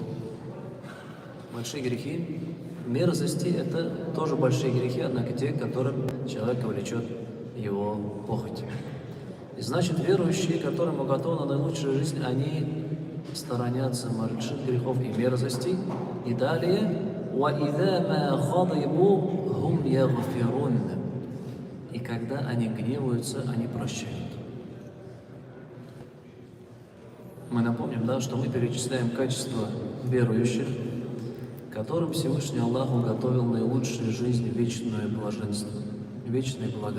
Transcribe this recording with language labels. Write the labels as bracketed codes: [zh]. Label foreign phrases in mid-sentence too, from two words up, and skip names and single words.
[ru] Большие грехи, мерзости – это тоже большие грехи, однако те, которым человека влечет его похоть. И значит, верующие, которым уготована наилучшая жизнь, они сторонятся больших грехов и мерзостей. И далее [ar] وَإِذَا مَا غَضِبُوا هُمْ يَغْفِرُونَ. [ru] И когда они гневаются, они прощают. Мы напомним, да, что мы перечисляем качества верующих, которым Всевышний Аллах уготовил наилучшую жизнь, вечное блаженство, вечные блага.